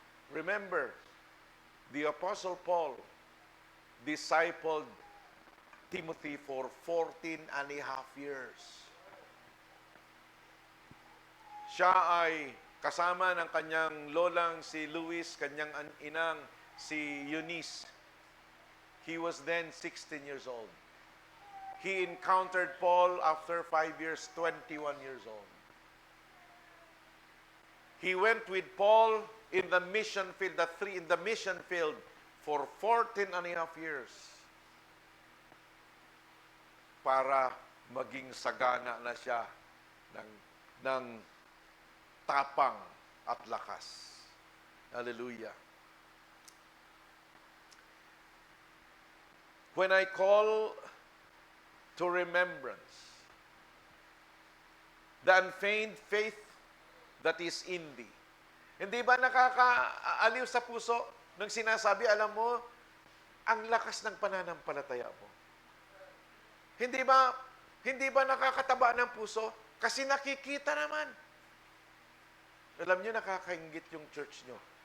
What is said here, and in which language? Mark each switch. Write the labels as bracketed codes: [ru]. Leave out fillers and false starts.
[en] Remember, the Apostle Paul discipled Timothy for 14 and a half years. [tl] Siya ay kasama ng kanyang lolang si Luis, kanyang inang si Eunice. [en] He was then 16 years old. He encountered Paul after 5 years, 21 years old. He went with Paul in the mission field, for 14 and a half years [tl] para maging sagana na siya ng tapang at lakas. [en] Hallelujah. When I call to remembrance the unfeigned faith that is in thee. [tl] Hindi ba nakakaaliw sa puso nang sinasabi, alam mo, ang lakas ng pananampalataya mo? Hindi ba nakakataba ng puso? Kasi nakikita naman. Alam niyo, nakakaingit yung church niyo.